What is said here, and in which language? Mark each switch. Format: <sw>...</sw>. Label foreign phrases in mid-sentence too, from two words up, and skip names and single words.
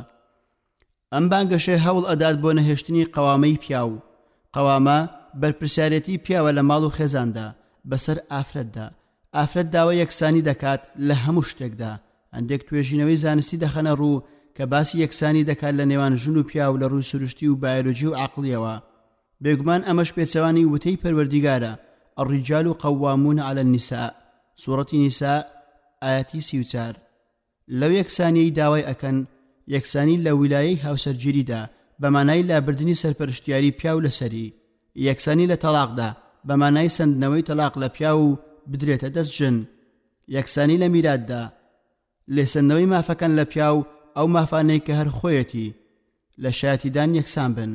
<ckb>ئەم بانگەشە هەوڵ ئەدات بۆ نەهێشتنی قەوامەی پیا و قەوامە بەرپرسیارەتی پیاوە لە ماڵ و خێزاندا بەسەر ئافرەتدا. ئافرەت داوای یەکسانی دەکات لە هەموو شتێکدا. هەندێک توێژینەوەی زانستی دەخەنە ڕوو کە باسی یەکسانی دەکات لە نێوان ژن و پیا و لە ڕووی سروشتی و بایۆلۆژی و عەقڵیەوە. بێگومان ئەمەش پێچەوانی وتەی پەروەردیگارە</ckb> <ar>الرجال قوامون على النساء</ar> <ckb>سوورەتی نیساء ئاەتی 34. لەو یەکسانیی داوای ئەکەن یەکسانی لە ویلایەی هاوسەرگیریدا بەمانای لابردنی سەرپەرشتیاری پیا و لەسەری، یەکسانی لە تەلاقدا بەمانای سندنەوەی تەلاق لە پیا و بدرێتە دەست ژن، یەکسانی لە میراتدا لێسەندنەوەی مافەکان لە پیا و ئەو مافانەی کە هەر خۆیەتی لە شایەتیدان یەکسان بن.</ckb>